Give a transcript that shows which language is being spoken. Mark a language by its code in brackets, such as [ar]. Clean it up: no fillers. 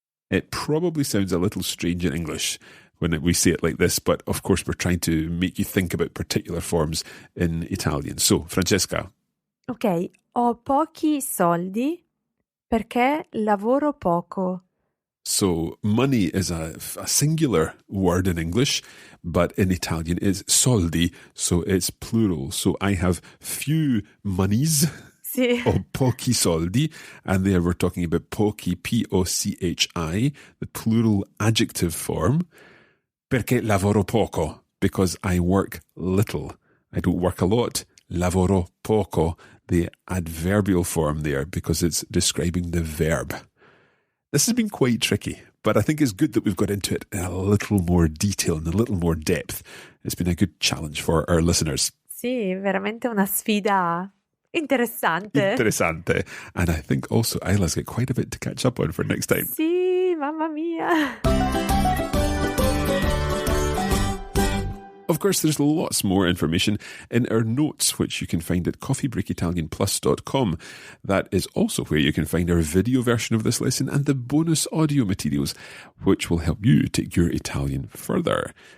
[en] It probably sounds a little strange in English when we say it like this, but of course we're trying to make you think about particular forms in Italian. So, Francesca. [it] Ok, ho pochi soldi perché lavoro poco. [en] So money is a singular word in English, but in Italian is soldi, so it's plural. So I have few monies. [it] Sì. [en] Or [it] pochi soldi, [en] and there we're talking about pochi, P-O-C-H-I, the plural adjective form. [it] Perché lavoro poco, [en] because I work little. I don't work a lot. [it] Lavoro poco, [en] the adverbial form there, because it's describing the verb. This has been quite tricky, but I think it's good that we've got into it in a little more detail and a little more depth. It's been a good challenge for our listeners. [it] Sì, veramente una sfida interessante. [en] And I think also Isla's got quite a bit to catch up on for next time. [it] Sì, mamma mia. [en] Of course, there's lots more information in our notes, which you can find at coffeebreakitalianplus.com. That is also where you can find our video version of this lesson and the bonus audio materials, which will help you take your Italian further.